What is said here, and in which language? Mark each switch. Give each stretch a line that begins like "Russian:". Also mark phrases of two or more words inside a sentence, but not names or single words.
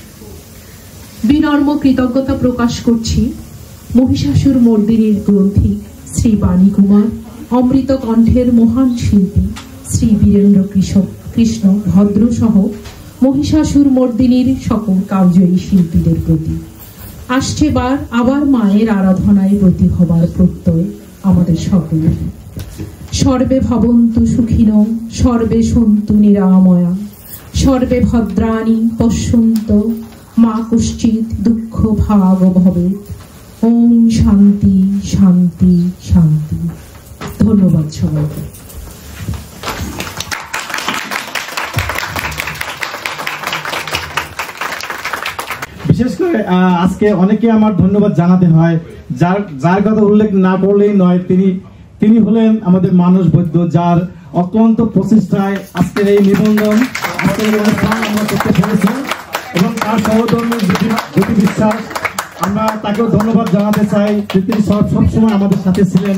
Bangla: বিনম্র কৃতজ্ঞতা প্রকাশ করছি মহিষাসুর মর্দিনীর গ্রন্থিক শ্রী বাণী কুমার, অমৃত কণ্ঠের মহান শিল্পী শ্রী বীরেন্দ্র কৃষ্ণ ভদ্র সহ মহিষাসুর মর্দিনীর সকল কালজয়ী শিল্পীদের প্রতি। আসছে বার আবার মায়ের আরাধনায় ব্রতী হবার প্রত্যয় আমাদের সকলের।
Sanskrit: সর্বে ভবন্তু সুখিনঃ, সর্বে সন্তু নিরাময়া, সর্বে ভদ্রাণি পশ্যন্তু, মা কশ্চিৎ দুঃখ ভাগ ভবেৎ। ওম শান্তি শান্তি শান্তি।
Bangla: ধন্যবাদ সবাইকে। বিশেষ করে আজকে অনেকে আমার ধন্যবাদ জানাতে হয়, যার কথা উল্লেখ না করলেই নয়, তিনি হলেন আমাদের মানস বৈদ্য, যার অক্লান্ত প্রচেষ্টায় আজকের এই নিবন্ধন আমরা করতে পেরেছি, এবং তার সহধর্মী জ্যোতি বিশ্বাস, আমরা তাকেও ধন্যবাদ জানাতে চাই যে তিনি সবসময় আমাদের সাথে ছিলেন।